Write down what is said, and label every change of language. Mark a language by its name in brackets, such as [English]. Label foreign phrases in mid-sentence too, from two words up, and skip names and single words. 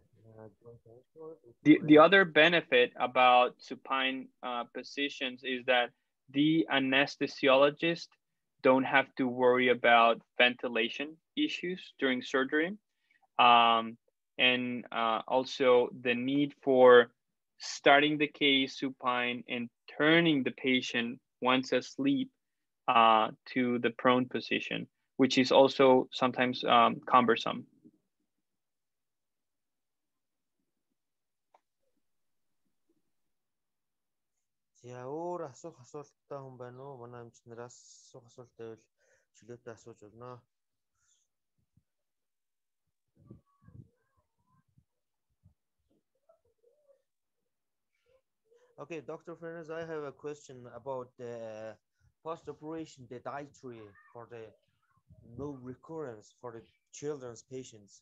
[English] the other benefit about supine positions is that the anesthesiologist don't have to worry about ventilation issues during surgery. And also the need for starting the case supine and turning the patient once asleep to the prone position, which is also sometimes cumbersome. [Mongolian] За өөр асуух асуулттай хүн байна уу? Манай эмчнээс асуух асуулт байвал чөлөөтэй асууж болно. [English] Okay, Dr. Fernandez, I have a question about the post-operation, the dietary for the no recurrence for the children's patients.